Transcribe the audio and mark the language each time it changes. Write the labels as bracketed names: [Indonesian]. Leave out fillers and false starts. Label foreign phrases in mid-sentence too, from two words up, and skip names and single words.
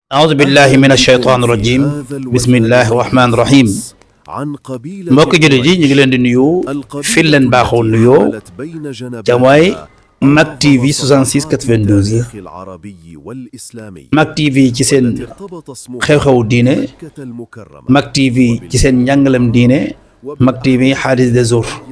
[Arabic] أعوذ بالله من الشيطان الرجيم بسم الله الرحمن الرحيم [Wolof] mbokki jullit yi ñu ngi leen di nuyu fi leen baaxoo nuyoo ca mooy Mak TV 66 92 yi Mak TV ci seen xew-xewu diine Mak TV ci seen njàngalem diine Mak TV Hadith des Jours